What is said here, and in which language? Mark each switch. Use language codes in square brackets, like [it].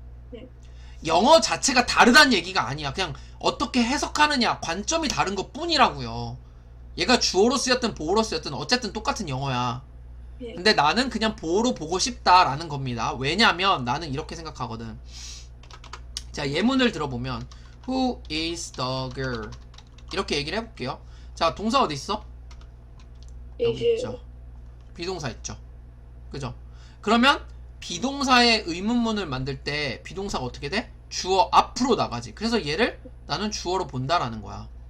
[ko] 네. 영어 자체가 다르다는 얘기가 아니야. 그냥 어떻게 해석하느냐, 관점이 다른 것 뿐이라고요. 얘가 주어로 쓰였든 보어로 쓰였든 어쨌든 똑같은 영어야. 네. 근데 나는 그냥 보어로 보고 싶다라는 겁니다. 왜냐면 나는 이렇게 생각하거든. 자, 예문을 들어보면 [en] Who is the girl? [ko] 이렇게 얘기를 해볼게요. 자, 동사 어디 있어? 여기 이제, 있죠. 비동사 있죠. 그죠? 그러면 비동사의 의문문을 만들 때 비동사가 어떻게 돼? 주어 앞으로 나가지. 그래서 얘를 나는 주어로 본다라는 거야.